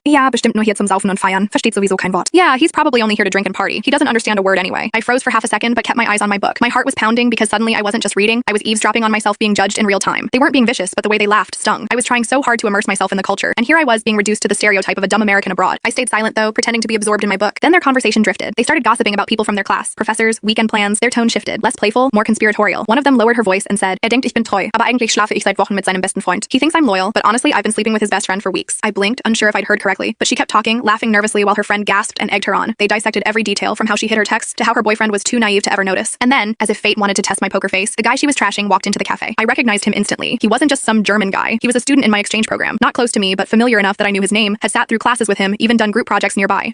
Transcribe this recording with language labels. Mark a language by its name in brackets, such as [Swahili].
[German] Ja, bestimmt nur hier zum Saufen und Feiern. Versteht sowieso kein Wort. [English] Yeah, he's probably only here to drink and party. He doesn't understand a word anyway. I froze for half a second, but kept my eyes on my book. My heart was pounding because suddenly I wasn't just reading, I was eavesdropping on myself being judged in real time. They weren't being vicious, but the way they laughed stung. I was trying so hard to immerse myself in the culture, and here I was being reduced to the stereotype of a dumb American abroad. I stayed silent though, pretending to be absorbed in my book. Then their conversation drifted. They started gossiping about people from their class, professors, weekend plans. Their tone shifted, less playful, more conspiratorial. One of them lowered her voice and said, [German] denkt, ich bin treu, aber eigentlich schlafe ich seit Wochen mit seinem besten Freund. [English] He thinks I'm loyal, but honestly I've been sleeping with his best friend for weeks. I blinked, unsure if I'd heard correctly, but she kept talking, laughing nervously while her friend gasped and egged her on. They dissected every detail from how she hid her text to how her boyfriend was too naive to ever notice. And then, as if fate wanted to test my poker face, the guy she was trashing walked into the cafe. I recognized him instantly. He wasn't just some German guy. He was a student in my exchange program, not close to me, but familiar enough that I knew his name, had sat through classes with him, even done group projects nearby.